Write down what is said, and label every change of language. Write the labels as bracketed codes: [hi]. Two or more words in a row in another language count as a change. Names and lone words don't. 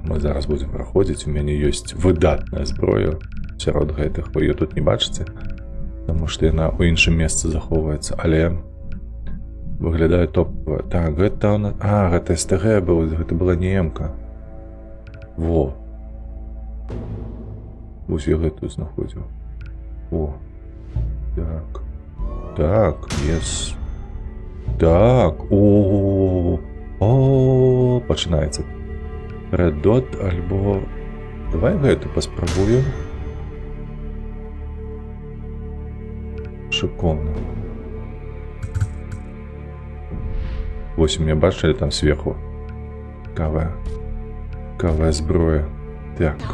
[be] Мы зараз будзем праходзіць. У мяне ёсць выдатная зброя сярод гэтых. Вы её тут не бачыце? Таму што яна ў іншым месцы захоўваецца. Але выглядае топовая. Так, гэта у нас... А, гэта СТГ быў. Гэта была не М-ка. Во. Вось я гэтую знаходзіў. О. Так. Так, ес. Так. О. О, пачынаецца. Red Dot альбо... Давай гэту паспрабуем. Шыкоўна. Вось мне бачылі там сверху. Кавая зброя. Так.